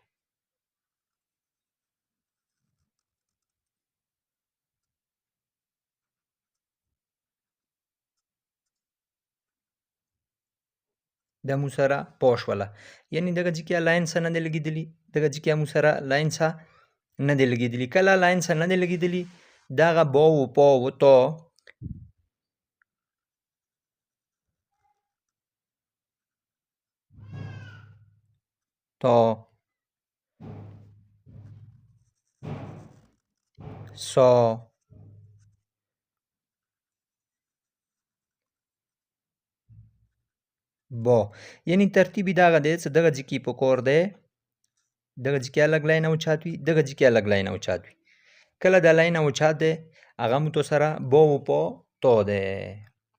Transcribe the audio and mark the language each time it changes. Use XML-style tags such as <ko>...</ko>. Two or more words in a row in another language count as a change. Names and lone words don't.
<ps>د مو سره پا شوله، یعنی دغه ځای کې لاین څه نه دی لګېدلي، دغه ځای کې مو سره لاین څه نه دی لګېدلي. کله لاین څه نه دی لګېدلي دغه با و پا و تا تا سا با، یعنی ترتیبی دغه دی چې دغه ځای کې پکار دی دغه ځای کې لږ لاین اوچت وي، دغه ځای کې لږ لاین اوچت وي. کله دا لاین اوچت دی هغه مو تو سره با و پا تا دی.</ps>